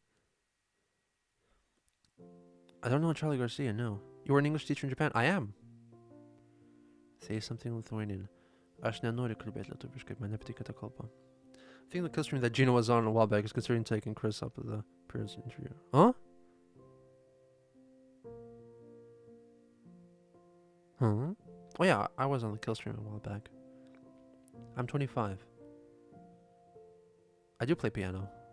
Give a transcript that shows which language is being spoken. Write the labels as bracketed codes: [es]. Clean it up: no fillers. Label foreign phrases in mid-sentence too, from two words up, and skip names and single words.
[en] I don't know Charlie Garcia, no. You were an English teacher in Japan? I am. Say something Lithuanian. [lt] Aš nenoriu kalbėti lietuviškai, man nepatinka ta kalba. [en] I think the customer that Gina was on a while back is considering taking Chris up at the appearance interview. Huh? Huh? Oh yeah, I was on the Killstream a while back. I'm 25. I do play piano.